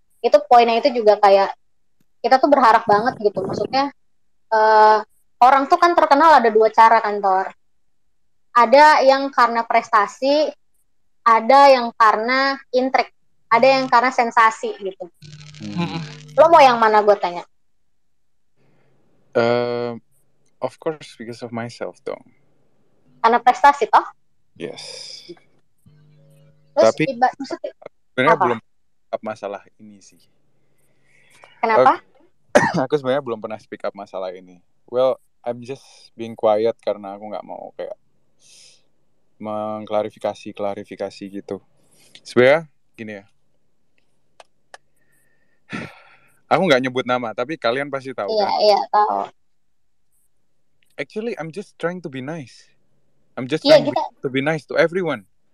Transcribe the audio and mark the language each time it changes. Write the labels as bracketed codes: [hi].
[id] Itu poinnya itu juga kayak kita tuh berharap banget gitu, maksudnya orang tuh kan terkenal ada dua cara kan, Tor. Ada yang karena prestasi, ada yang karena intrik, ada yang karena sensasi gitu. Lo mau yang mana gue tanya? [en] Of course because of myself [id] dong. Karena prestasi toh? [en] Yes. [id] Terus Tapi sebenarnya belum [en] speak up [id] masalah ini sih. Kenapa? Aku sebenarnya belum pernah [en] speak up [id] masalah ini. [en] Well, I'm just being quiet [id] karena aku nggak mau kayak mengklarifikasi gitu. Sebenarnya gini ya. Aku nggak nyebut nama, tapi kalian pasti tahu kan? Iya, tahu. [en] Actually, I'm just trying to be nice. I'm just trying to be nice to everyone.